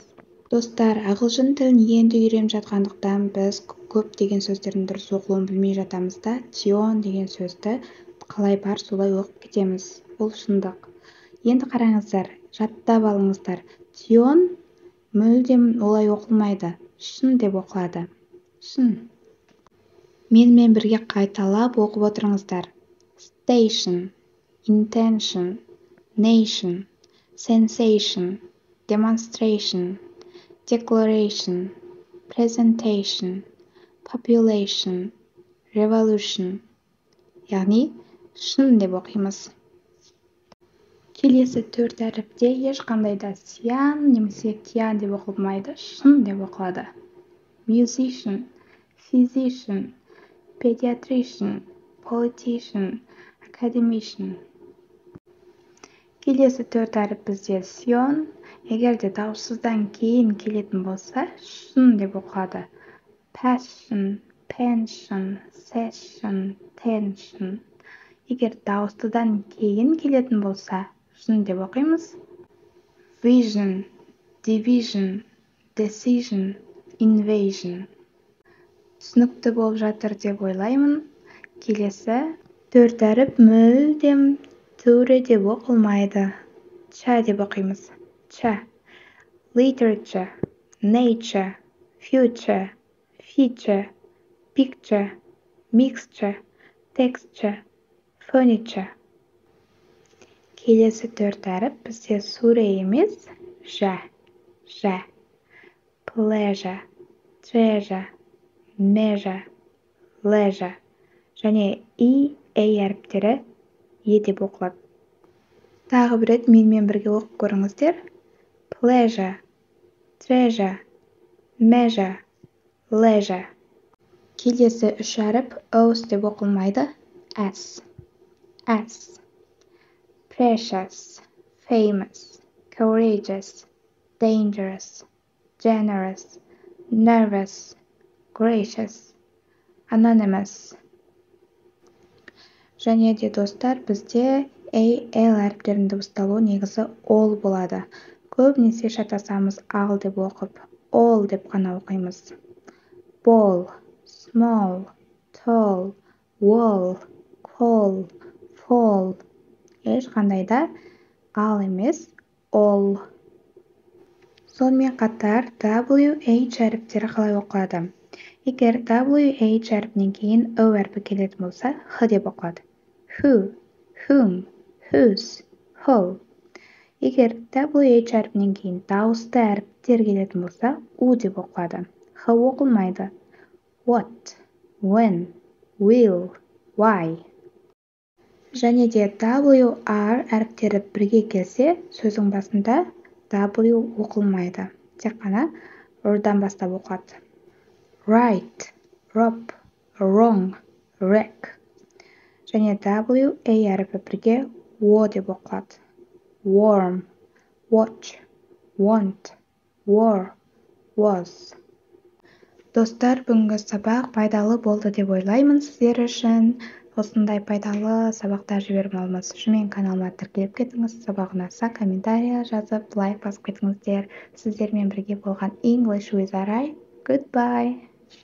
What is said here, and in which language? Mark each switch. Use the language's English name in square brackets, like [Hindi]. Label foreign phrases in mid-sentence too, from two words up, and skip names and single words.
[Kazakh] Достар, ағылшын тілін енді үйреніп жатқандықтан біз көп деген сөздердің дұрыс оқылуын білмей жатамыз да, тион деген сөзді қалай бар солай оқып кетеміз. Бұл шындық. Енді қараңыздар, жаттап алыңыздар. Тион мүлдем олай оқылмайды. Шын деп оқылады. Шын. Менімен бірге қайталап оқып отырыңыздар. [English] Station, intention, nation, sensation, demonstration, declaration, presentation, population, revolution. [Kazakh] Яғни шын деп оқимыз. Келесі төрт әріпте ешқандай да сиан немесе тиан деп оқылмайды, шын деп оқылады. [English] Musician, physician, pediatrician, politician, academician. [Kazakh] Келесі төрт әріп бізде сион, егер де дауыссыздан кейін келетін болса, шын деп оқылады. [English] Passion, pension, session, tension. [Kazakh] Егер дауыстыдан кейін келетін болса, шын деп оқимыз. [English] Vision, division, decision, invasion. [Kazakh] Түсінікті болып жатыр деп ойлаймын. Келесі төрт әріп мүлдем туре деп оқылмайды. Ча деп оқимыз. Ча. [English] Literature, nature, future, feature, picture, mixture, texture, furniture. [Kazakh] Келесі төрт әріп бізде суре емес, жа. Жа. [English] Pleasure, treasure, measure, leisure. [Kazakh] Және и, әй әріптері е деп оқылады. Тағы бір рет менімен бірге оқып көріңіздер. [English] Pleasure, treasure, measure, leisure. [Kazakh] Келесі үш әріп ос деп оқылмайды. [English] As. As. Precious, famous, courageous, dangerous, generous, nervous, gracious, anonymous. [Kazakh] Және де достар, бізде әй, әл әріптерінің дыбысталуы негізі ол болады. Көбінесе шатасамыз ал деп оқып, ол деп қана оқимыз. [English] Ball, small, tall, wall, call, fall. [Kazakh] Ешқандай да ал емес, ол. Сонымен қатар WH әріптері қалай оқылады? Егер WH әріпінен кейін O әрпі келетін болса, Х деп оқылады. [English] Who, whom, whose, who. [Kazakh] Егер WH әрпінен кейін дауысты әріптер келетін болса, U деп оқылады. Х оқылмайды. [English] What, when, will, why. [Kazakh] Және де WR әріптері бірге келсе, сөздің басында W оқылмайды. Тек қана R-дан бастап оқылады. [English] Right, rob, wrong, wreck. [Kazakh] Және WA әріпі бірге O деп оқылады. [English] Warm, watch, want, war, was. [Kazakh] Достар, бүгінгі сабақ пайдалы болды деп ойлаймын сіздер үшін. Осындай пайдалы сабақтар жіберіп алмас үшін мен каналыма тіркеліп кетіңіз. Сабақ ұнаса комментария жазып, лайк басып кетіңіздер. Сіздермен бірге болған English with Aray. Goodbye.